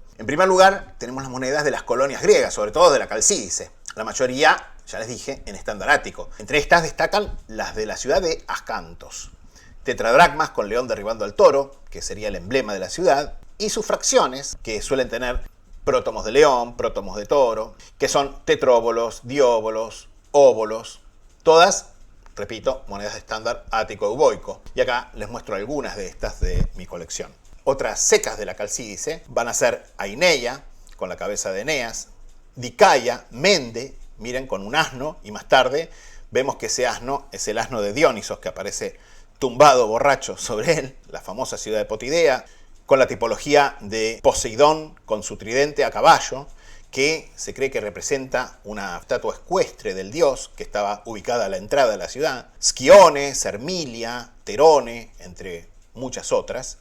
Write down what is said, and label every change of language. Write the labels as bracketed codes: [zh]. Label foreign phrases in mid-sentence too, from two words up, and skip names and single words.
[es] En primer lugar, tenemos las monedas de las colonias griegas, sobre todo de la Calcídice. La mayoría, ya les dije, en estándar ático. Entre estas destacan las de la ciudad de Ascantos. Tetradracmas con león derribando al toro, que sería el emblema de la ciudad, y sus fracciones, que suelen tener prótomos de león, prótomos de toro, que son tetróbolos, dióbolos, óbolos, todas, repito, monedas de estándar ático-euboico. Y acá les muestro algunas de estas de mi colección. Otras secas de la Calcídice van a ser Aineia, con la cabeza de Eneas, Dicaia, Mende, miren, con un asno, y más tarde vemos que ese asno es el asno de Dionisos, que aparece tumbado borracho sobre él, la famosa ciudad de Potidea, con la tipología de Poseidón con su tridente a caballo, que se cree que representa una estatua ecuestre del dios que estaba ubicada a la entrada de la ciudad, Scione, Sermilia, Terone, entre muchas otras.